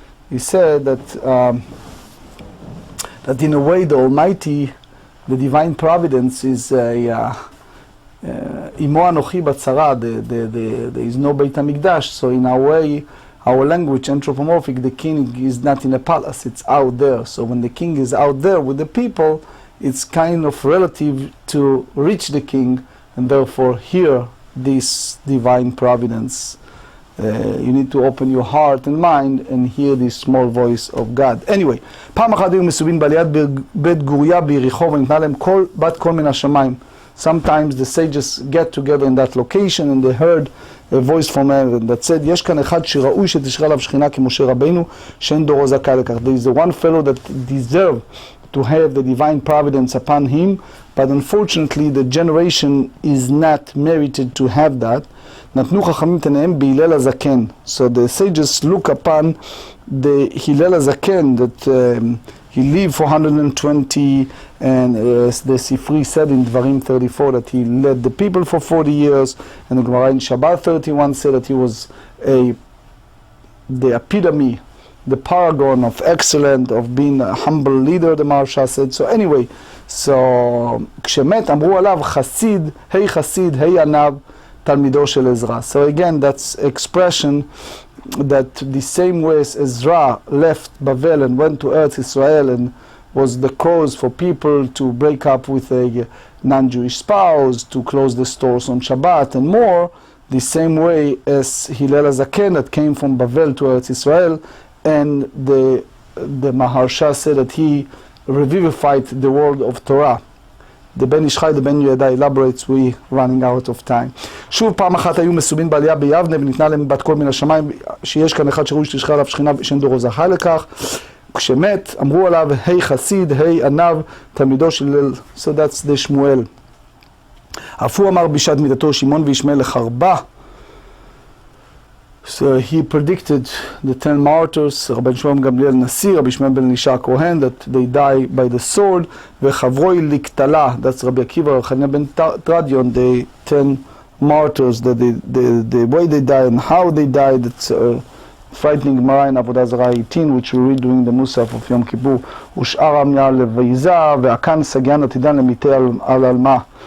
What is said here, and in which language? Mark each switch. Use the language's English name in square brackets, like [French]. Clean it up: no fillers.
[English] He said that that in a way the Almighty, the divine providence is Imo Anochi Batzara, there is no Beit HaMikdash, so in our way, our language, anthropomorphic, the king is not in a palace, it's out there. So when the king is out there with the people, it's kind of relative to reach the king, and therefore hear this divine providence. You need to open your heart and mind and hear this small voice of God. [Hebrew] Anyway, פעם אחת היו מסובין בעליית בית גוריה ביריחו וניתנה להם בת קול מן השמיים. [English] Sometimes the sages get together in that location and they heard a voice from heaven that said, [Hebrew] יש כאן אחד שראוי שתשרה עליו שכינה כמשה רבינו, שאין דורו זכאי לכך. [English] There is one fellow that deserves to have the divine providence upon him, but unfortunately the generation is not merited to have that. [Hebrew] נתנו חכמים את עיניהם בהלל הזקן. [English] So the sages look upon the הלל הזקן that he lived for 120, and the Sifri said in Dvarim 34 that he led the people for 40 years, and the Gemara in Shabbat 31 said that he was the epitome, the paragon of excellent, of being a humble leader, the Maharsha said. So anyway, so [Hebrew] כשמת אמרו עליו חסיד, היי חסיד, היי ענב, תלמידו של עזרא. [English] So again, that's expression that the same way as Ezra left Bavel and went to Eretz Israel and was the cause for people to break up with a non-Jewish spouse, to close the stores on Shabbat and more, the same way as Hillel HaZaken that came from Bavel to Eretz Israel, and the Maharsha said that he revivified the world of Torah. The Ben Ish Chai, the Ben Yehuda elaborates, we running out of time. [Hebrew] שוב פעם אחת היו מסובין בעלייה ביבנה וניתנה להם בת קול מן השמיים, שיש כאן אחד שראוי שתשרה עליו שכינה שאין דורו זכאי לכך. כשמת אמרו עליו היי חסיד, היי ענב, תלמידו של הלל. [English] So that's the שמואל. [Aramaic] אף הוא אמר בשעת מיתתו שמעון וישמעאל לחרבה. [English] So he predicted the 10 martyrs, רבן שמעון גמליאל נשיא, רבי שמעון בן אלישע הכהן, that they die by the sword, [Aramaic] וחברוי לקטלה, [English] that's רבי עקיבא, חנינא בן תרדיון, the 10 martyrs, that the way they died and how they died, it's frightening Gemara in Avodah Zarah 18, which we read during the Musaf of Yom Kippur, [Aramaic] ושאר עמיה לבייזה, והכאן סגיין עתידן למיתה על עלמה.